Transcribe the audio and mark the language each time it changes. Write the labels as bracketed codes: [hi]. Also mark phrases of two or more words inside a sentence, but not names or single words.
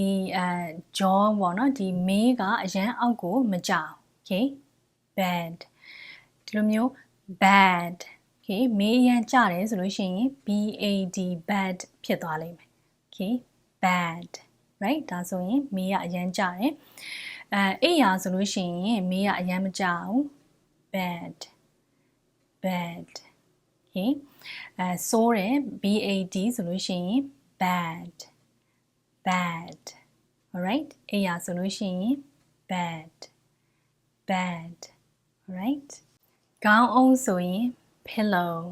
[my] jaw ပေါ့နော်ဒီမေးကအရန်အောက်ကိုမကျအောင် [en] okay bed [my] ဒီလိုမျိုး [en] bad okay [my] မေးအရန်ကျတယ်ဆိုလို့ရှိရင် [en] BAD bad [my] ဖြစ်သွားလိမ့်မယ် [en] okay bad right [my] ဒါဆိုရင်မေးကအရန်ကျတယ်အိပ်ရာဆိုလို့ရှိရင်မေးကအရန်မကျအောင် bed okay ဆိုးတယ် BAD ဆိုလို့ရှိရင် [en] bad alright [my] အိပ်ရာဆိုလို့ရှိရင် [en] bed alright [my] ခေါင်းအုံးဆိုရင် pillow